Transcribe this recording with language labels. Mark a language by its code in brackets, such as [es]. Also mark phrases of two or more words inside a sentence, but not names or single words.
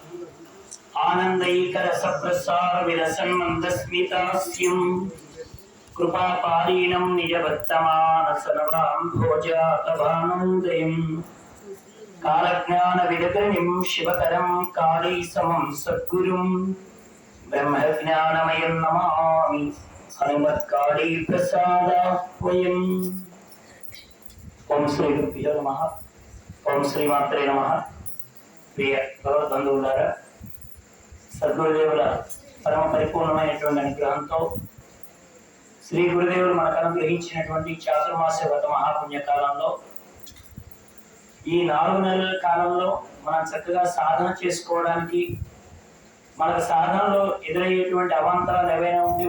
[sa] आनन्दैकरसप्रसार विलसन्मन्दस्मितास्यं कृपापारीणं निजवर्तमानसनवाम्भोजातभानुदयं कालज्ञानविदग्रणिं शिवकरं काली समं सद्गुरुं ब्रह्मज्ञानमयं नमामि हनुमत्काली प्रसादाह्वयम्। ओम श्री गुरुभ्यो नमः। ओम श्री मात्रे नमः। [te] प्रिय భగవద్బంధువులారా, సద్గురుదేవుల పరమ పరిపూర్ణమైనటువంటి అనుగ్రహంతో శ్రీ గురుదేవులు మనకు అనుగ్రహించినటువంటి చాతుర్మాస వ్రత మహాపుణ్య కాలంలో ఈ 4 నెలల కాలంలో మనం చక్కగా సాధన చేసుకోవడానికి, మనకు సాధనలో ఎదురయ్యేటువంటి అవాంతరాలు ఏవైనా ఉండి